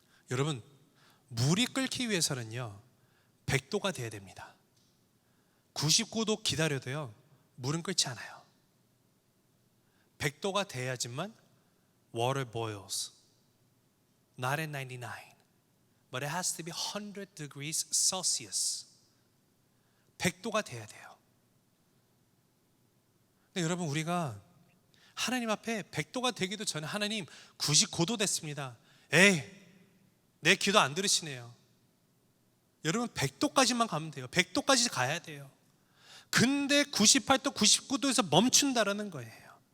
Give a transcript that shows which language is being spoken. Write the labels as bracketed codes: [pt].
[ko] 여러분, 물이 끓기 위해서는요 100도가 돼야 됩니다. 99도 기다려도요 물은 끓지 않아요. 100도가 돼야지만 [en] water boils. Not at 99, but it has to be 100 degrees Celsius. [ko] 100도가 돼야 돼요. 근데 여러분 우리가 하나님 앞에 100도가 되기도 전에 하나님 99도 됐습니다. 에이 내 기도 안 들으시네요. 여러분 100도까지만 가면 돼요. 100도까지 가야 돼요. 근데 98도 99도에서 멈춘다라는 거예요.